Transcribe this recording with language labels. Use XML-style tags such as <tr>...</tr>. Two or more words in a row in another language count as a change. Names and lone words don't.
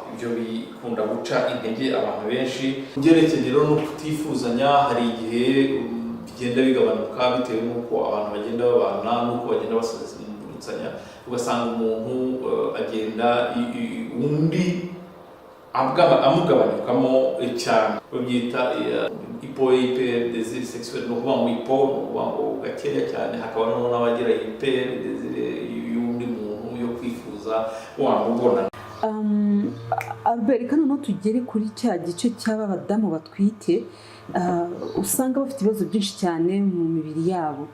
<rw>Ibyo bikunda guca intege abantu benshi. Byerekeye rero no kutifuzanya, hari igihe bigenda bigabanuka bitewe n'uko abantu bagenda babana n'uko bagenda basazanya, ugasanga umuntu agenda undi amugabanyukamo cyane. Babyita</rw> <fr>hyper désir sexuel,</fr> <rw>no kuvuga ngo hypo ngo gakeya cyane. Hakaba n'abagira</rw> <fr>hyper désir</fr> <rw>y'undi muntu yo kwifuza wamubona. Albert, reka noneho tugere kuri cya gice cy'aba badamu batwite, usanga bafite ibibazo byinshi cyane mu mibiri yabo.</rw>